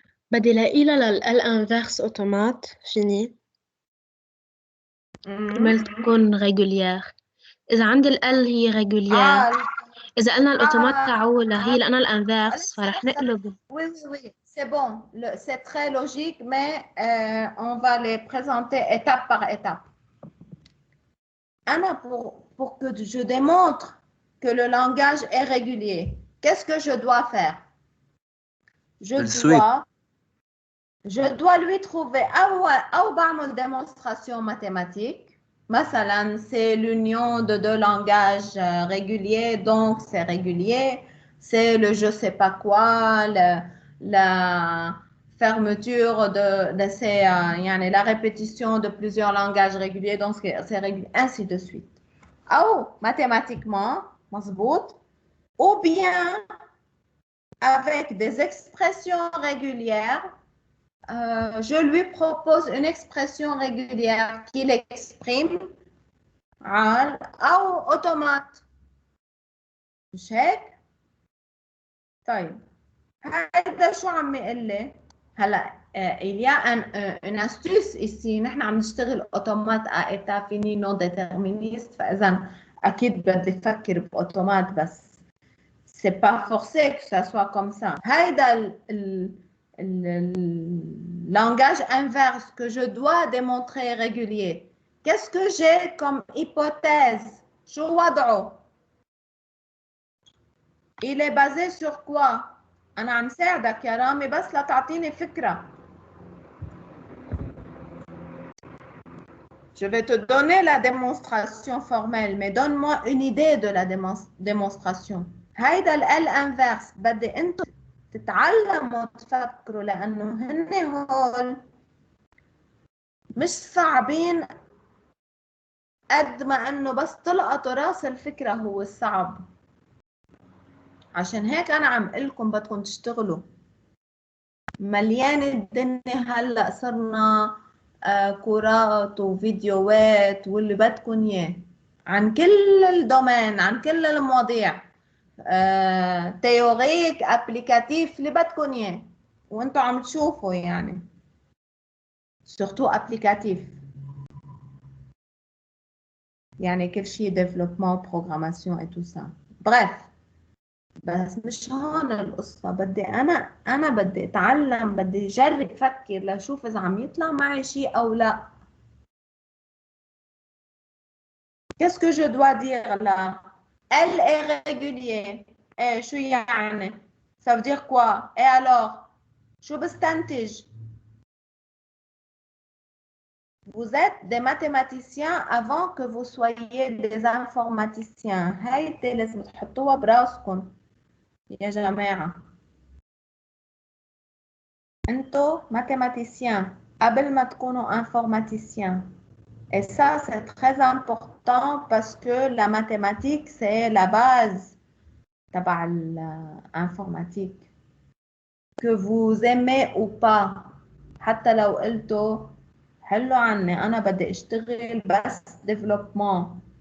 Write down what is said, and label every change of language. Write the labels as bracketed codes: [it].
[ar] بدي لاقي لها لل انفيرس اوتومات فيني كرمال تكون ريجوليير. إذا عندي ال هي ريجوليير. إذا قلنا الأوتومات تاعولها هي لأنا الانفيرس فرح نقلب. [fr] Oui, c'est bon. C'est très logique, mais on va les présenter étape par étape. Anna, pour que je démontre que le langage est régulier, qu'est-ce que je dois faire? Je dois lui trouver ou بعمل démonstration mathématique. مثلا, c'est l'union de deux langages réguliers, donc c'est régulier. C'est le je sais pas quoi, la fermeture de ces, يعني la répétition de plusieurs langages réguliers, donc c'est régulier, ainsi de suite. Ou mathématiquement, مظبوط, ou bien avec des expressions régulières. Je lui propose une expression régulière qu'il exprime أو automate. [ar] مش هيك؟ طيب هذا شو عم يقول لي؟ هلا [fr] il y a une astuce ici. [ar] نحن عم نشتغل اوتومات [fr] à état fini non déterministe. [ar] فإذا أكيد بدي أفكر بأوتومات بس [fr] c'est pas forcé que ça soit comme ça. هيدا le langage inverse que je dois démontrer régulier. Qu'est-ce que j'ai comme hypothèse? [ar] شو وضعه? [fr] Il est basé sur quoi? [ar] أنا عم ساعدك يا رامي بس لا تعطيني فكرة. [fr] Je vais te donner la démonstration formelle, mais donne-moi une idée de la démonstration. [ar] هيدا ال انفيرس بدي انتم تتعلموا تفكروا، لانه هن هول مش صعبين قد ما انه بس تلقطوا راس الفكره هو الصعب. عشان هيك انا عم قل لكم بدكم تشتغلوا. مليان الدنيا هلا صرنا كورات وفيديوهات واللي بدكم اياه عن كل الدومين، عن كل المواضيع، تيوريك ابليكاتيف اللي بدكم اياه وانتم عم تشوفوا يعني، سورتو ابليكاتيف يعني كل شيء ديفلوبمون بروغراماسيون اي تو سا. بريف، بس مش هون القصة. بدي أنا بدي أتعلم، بدي أجرب أفكر لأشوف إذا عم يطلع معي شيء أو لا. [fr] Qu'est-ce que je dois dire là? Elle est régulier. [ar] إيه شو يعني؟ [fr] Ça veut dire quoi? Et alors? [ar] شو بستنتج؟ [fr] Vous êtes des mathématiciens avant que vous soyez des informaticiens. [ar] هيدي لازم تحطوها براسكم يا جماعة. انتو mathématiciens قبل ما تكونوا informaticiens. [fr] Et ça, c'est très important parce que la mathématique, c'est la base تبع l'informatique. Que vous aimez ou pas. [ar] حتى لو قلتوا حلو عني أنا بدي أشتغل بس développement.